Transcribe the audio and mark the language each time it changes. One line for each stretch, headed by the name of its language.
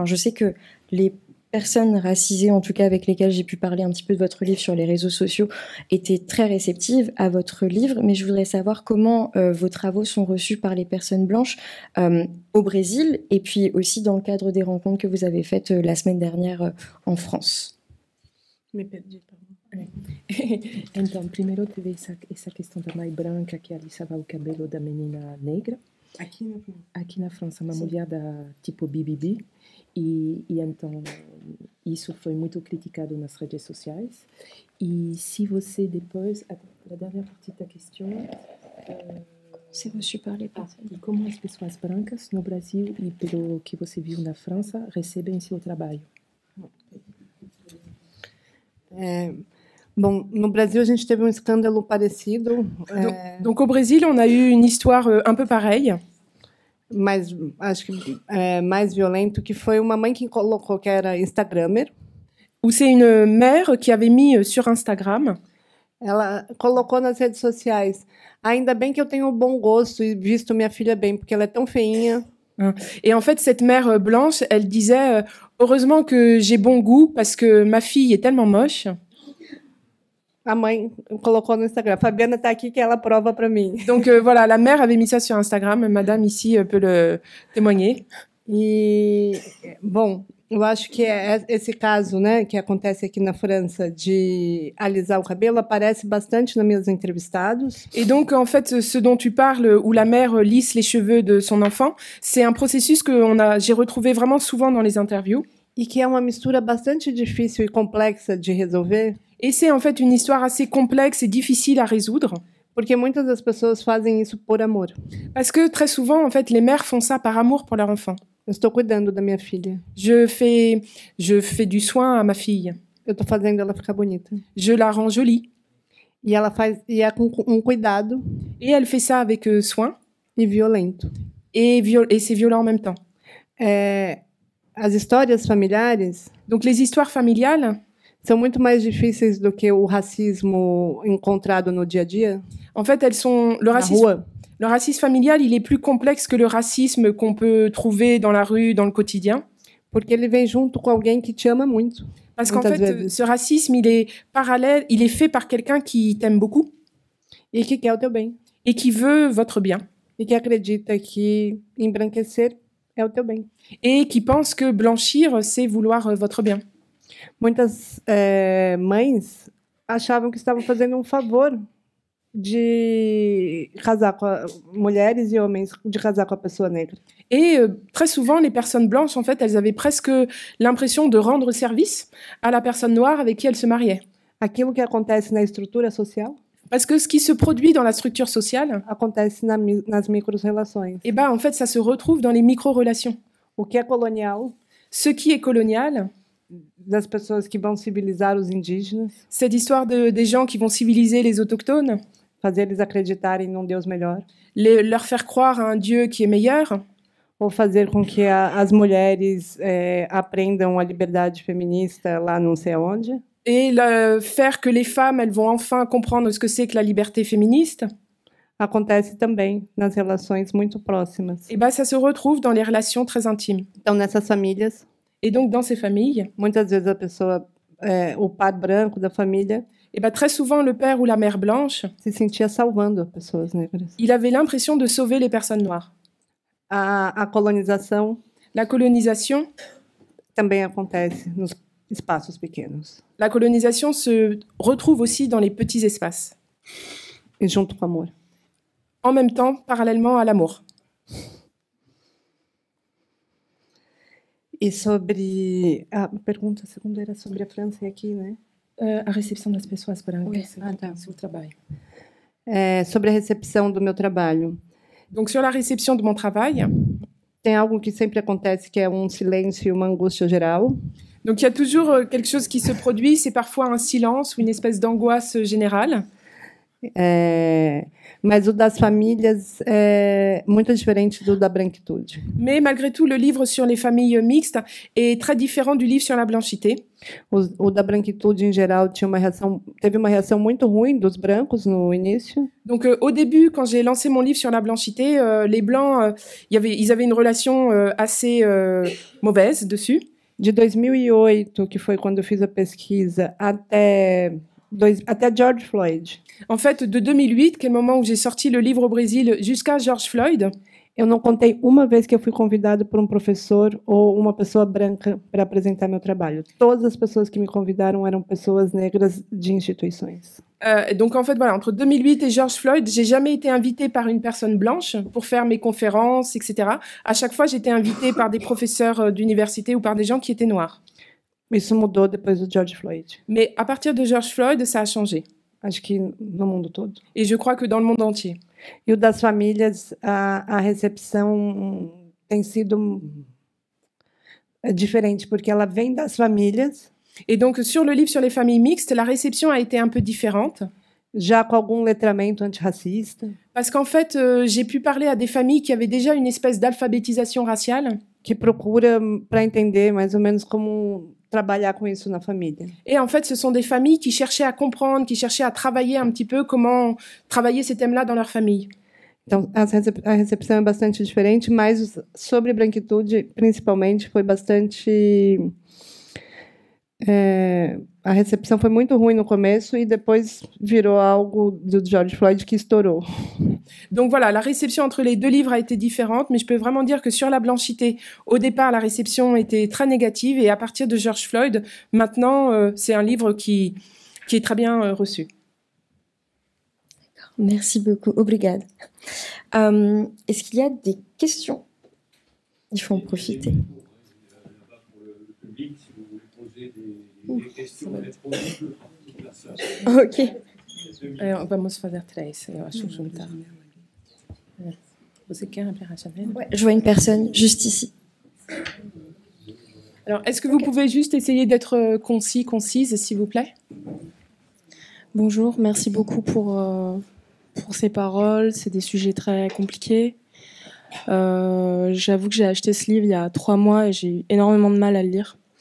French: Je sais que les personnes racisées, en tout cas avec lesquelles j'ai pu parler un petit peu de votre livre sur les réseaux sociaux, étaient très réceptives à votre livre, mais je voudrais savoir comment vos travaux sont reçus par les personnes blanches au Brésil, et puis aussi dans le cadre des rencontres que vous avez faites la semaine dernière en France.
Portuguese: Me perdi, pardon. Então, primeiro teve essa questão da mãe branca que alisava o cabelo da menina negra. Aqui na França, uma mulher da tipo BBB. E então, isso foi muito criticado nas redes sociais. E se você depois, a
French: dernière partie
Portuguese: da questão,
French: C'est reçu par les personnes.
Portuguese: E como as pessoas brancas no Brasil e pelo que você viu na França recebem seu trabalho? Bom, no Brasil a gente teve escândalo parecido.
French: Donc au Brésil, on a eu une histoire un peu pareille.
Portuguese: Mas acho que mais violento, que foi uma mãe que colocou que era Instagrammer.
French: Où c'est une mère qui avait mis sur Instagram.
Portuguese: Ela colocou nas redes sociais: ainda bem que eu tenho bom gosto e visto minha filha bem, porque ela é tão feinha.
French: Et en fait, cette mère blanche, elle disait heureusement que j'ai bon goût parce que ma fille est tellement moche.
Portuguese: A mãe colocou no Instagram. Fabiana está aqui que ela prova para mim.
French: Donc voilà, la mère avait mis ça sur Instagram. Madame ici peut le témoigner.
Portuguese: E bom, eu acho que esse caso, né, que acontece aqui na França de alisar o cabelo aparece bastante nos meus entrevistados.
French: Et donc en fait, ce dont tu parles, où la mère lisse les cheveux de son enfant, c'est un processus que j'ai retrouvé vraiment souvent dans les interviews.
Portuguese: E que é uma mistura bastante difícil e complexa de resolver.
French: Et c'est en fait une histoire assez complexe et difficile à résoudre.
Portuguese: Porque muitas das pessoas fazem isso por amor.
French: Parce que très souvent, en fait, les mères font ça par amour pour leur enfant.
Portuguese: Eu estou cuidando da minha filha.
French: Je fais du soin à ma fille.
Portuguese: Eu estou fazendo ela ficar bonita.
French: Je la rends jolie.
Portuguese: E ela faz, e é com cuidado.
French: Et elle fait ça avec soin.
Portuguese: E violento.
French: Et c'est violent en même temps.
Portuguese: As histórias familiares.
French: Donc les histoires familiales.
Portuguese: São muito mais difíceis do que o racismo encontrado no dia a dia.
French: En fait, le racisme familial, il est plus complexe que le racisme qu'on peut trouver dans la rue, dans le quotidien.
Portuguese: Porque ele vem junto com alguém que te ama muito.
French: Parce qu'en fait, ce racisme, il est parallèle, il est fait par quelqu'un qui t'aime beaucoup.
Portuguese: E que quer o teu bem.
French: Et qui veut votre bien.
Portuguese: E que acredita que embranquecer é o teu bem.
French: Et qui pense que blanchir, c'est vouloir votre bien.
Portuguese: Muitas mães achavam que estavam fazendo favor de casar com mulheres e homens, de casar com a pessoa negra.
French: Et très souvent, les personnes blanches, en fait, elles avaient presque l'impression de rendre service à la personne noire avec qui elles se mariaient.
Portuguese: Aquilo que acontece na estrutura social.
French: Parce que ce qui se produit dans la structure sociale,
Portuguese: acontece nas micro-relações.
French: Et en fait, ça se retrouve dans les micro-relations.
Portuguese: O que é colonial?
French: Ce qui est colonial.
Portuguese: Das pessoas que vão civilizar os indígenas.
French: Cette histoire des gens qui vont civiliser les autochtones.
Portuguese: Fazer eles acreditarem num Deus melhor.
French: Leur faire croire à un Dieu qui est meilleur.
Portuguese: Ou fazer com que as mulheres aprendam a liberdade feminista lá não sei aonde.
French: Et faire que les femmes, elles vont enfin comprendre ce que c'est que la liberté féministe.
Portuguese: Acontece também nas relações muito próximas.
French: Et ça se retrouve dans les relations très intimes.
Portuguese: Então, nessas famílias.
French: Et donc, dans ces familles.
Portuguese: Muitas vezes a pessoa, o pai branco da família.
French: Et très souvent, le père ou la mère blanche.
Portuguese: Se sentia salvando pessoas negras.
French: Il avait l'impression de sauver les personnes noires.
Portuguese: A colonização.
French: La colonisation.
Portuguese: Também acontece nos espaços pequenos.
French: La colonisation se retrouve aussi dans les petits espaces.
Portuguese: E junto com o amor.
French: En même temps, parallèlement à l'amour.
Portuguese: E sobre... A pergunta segunda era sobre a França e aqui, né? A recepção das pessoas brancas. Tá. Seu trabalho. Sobre a recepção do meu trabalho.
French: Donc, sur la réception de mon travail.
Portuguese: Tem algo que sempre acontece, que é silêncio e uma angústia geral.
French: Donc il y a toujours quelque chose qui se produit, c'est parfois un silence ou une espèce d'angoisse générale.
Portuguese: Mas o das famílias é muito diferente do da branquitude.
French: Mais malgré tout, le livre sur les familles mixtes est très différent du livre sur la blanchité.
Portuguese: O da branquitude, em geral, teve uma reação muito ruim dos brancos no início.
French: Donc au début, quand j'ai lancé mon livre sur la blanchité, les blancs, ils avaient une relation assez mauvaise dessus.
Portuguese: De 2008, que foi quando eu fiz a pesquisa, até George Floyd.
French: En fait, de 2008, qui est le moment où j'ai sorti le livre au Brésil, jusqu'à George Floyd,
Portuguese: eu não contei uma vez que eu fui convidado por um professor ou uma pessoa branca para apresentar meu trabalho. Todas as pessoas que me convidaram eram pessoas negras de instituições.
French: Donc en fait, voilà, entre 2008 et George Floyd, j'ai jamais été invitée par une personne blanche pour faire mes conférences, etc. À chaque fois, j'étais invitée par des professeurs d'université ou par des gens qui étaient noirs.
Portuguese: Isso mudou depois do George Floyd.
French: Mais à partir de George Floyd, ça a changé.
Portuguese: Acho que no mundo todo.
French: Et je crois que dans le monde entier.
Portuguese: E o das famílias, a recepção tem sido diferente, porque ela vem das famílias.
French: Et donc, sur le livre sur les familles mixtes, la réception a été un peu différente.
Portuguese: Já com algum letramento antirracista.
French: Parce qu'en fait, j'ai pu parler à des familles qui avaient déjà une espèce d'alphabétisation raciale.
Portuguese: Que procura para entender mais ou menos como trabalhar com isso na família.
French: Et en fait, ce sont des familles qui cherchaient à comprendre, qui cherchaient à travailler un petit peu comment travailler ces thèmes-là dans leur famille.
Portuguese: Então, a recepção é bastante diferente, mas sobre branquitude, principalmente, foi bastante... a recepção foi muito ruim no começo e depois virou algo do George Floyd qui estourou.
French: Donc voilà, la réception entre les deux livres a été différente, mais je peux vraiment dire que sur la blanchité, au départ, la réception était très négative et à partir de George Floyd, maintenant, c'est un livre qui est très bien reçu. Merci beaucoup.
Portuguese: Obrigada.
French: Est-ce qu'il y a des questions? Il faut en profiter. Ok.
Portuguese: Vamos fazer três, eu acho, juntar. Você quer appeler à Chanel?
French: Ouais, je vois une personne juste ici. Alors, est-ce que vous pouvez juste essayer d'être concise, s'il vous plaît? Bonjour, merci beaucoup pour ces paroles. C'est des sujets très compliqués. J'avoue que j'ai acheté ce livre il y a 3 mois et j'ai eu énormément de mal à le lire.